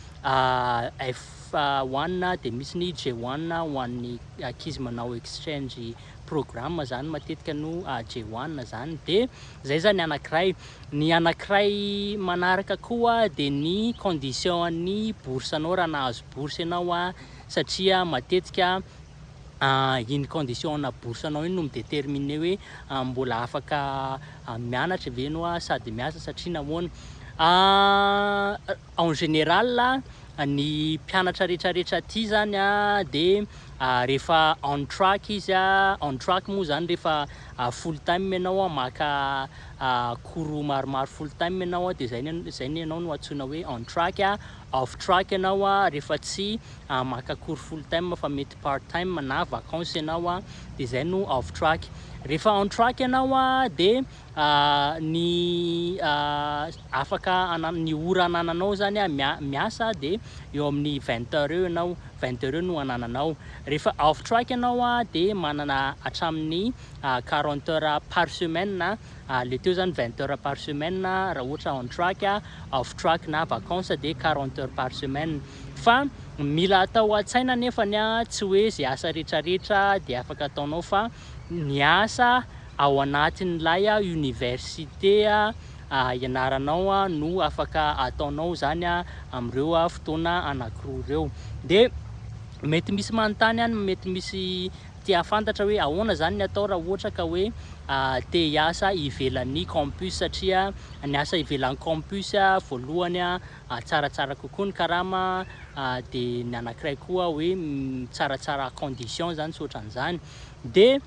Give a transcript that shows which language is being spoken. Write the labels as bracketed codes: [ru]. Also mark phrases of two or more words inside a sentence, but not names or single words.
[mg] F1 de misy ny J1 ho an'ny ankizy manao [en] exchange programme [mg] zany matetika no J1 zany de zay zany anankiray manaraka koa de ny condition ny bourse anao raha nahazo bourse ianao satria matetika iny condition na bourse anao iny no midéterminer hoe mbola afaka mianatra ve anao sady miasa satria nahoana [fr] en général [mg] ny mpianatra rehetrarehetra aty zany de rehefa [en] on track [mg] izy [en] on track [mg] moa zany rehefa [en] full time [mg] ianao maka cours maromaro [en] full time [mg] ianao de zay ianao no antsoina hoe on track [en] off track [mg] ianao rehefa tsy maka cours [en] full time [mg] fa mety [en] part time [mg] na vacances ianao de zay no [en] off track [mg] rehefa [en] on track [mg] ianao de ny afaka ny ora anananao zany miasa de eo amin'ny 20 heures eo ianao 20 heures no anananao rehefa off track ianao de manana hatramin'ny 40 [fr] heures par semaine [mg] le teo zany 20 [fr] heures par semaine [mg] raha ohatra [en] on track off track [mg] na vacances de 40 [fr] heures par semaine [mg] fa mila atao an-tsaina nefany tsy hoe zay asa rehetrarehetra de afaka ataonao fa ny asa ao anatin'ilay université ianaranao no afaka ataonao zany am'ireo fotoana anankiroa ireo de mety misy manontany mety misy tia fantatra hoe ahoana zany ny atao raha ohatra ka hoe te hiasa ivelan'ny campus satria ny asa ivelan'ny campus voalohany tsaratsara kokoa ny karama de ny anankiray koa hoe tsaratsara condition zany tsy ohatran'izany de